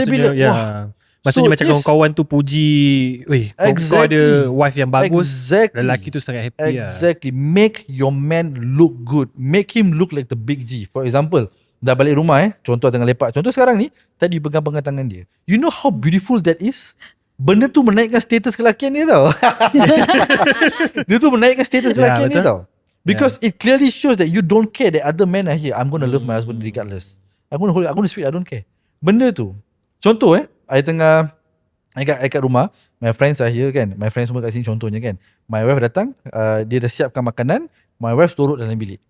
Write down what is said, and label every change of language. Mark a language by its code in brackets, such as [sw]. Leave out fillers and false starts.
[ms] maksudnya, maksudnya macam kawan-kawan tu puji, kau ada wife yang bagus, lelaki tu sangat happy. [en] Exactly. Make your man look good. Make him look like the big G. For example, [ms] dah balik rumah contoh tengah lepak. Contoh sekarang ni, tadi pegang-pegang tangan dia. [en] You know how beautiful that is? [ms] Benda tu menaikkan status kelakian dia tau. Dia tu menaikkan status kelakian dia tau. [en] Because it clearly shows that you don't care that other men are here. I'm going to love my husband regardless. I'm going to speak, I don't care. [ms] Benda tu. Contoh I kat rumah, [en] my friends are here [ms] kan. My friends semua kat sini contohnya kan. My wife datang, dia dah siapkan makanan, my wife turut dalam bilik.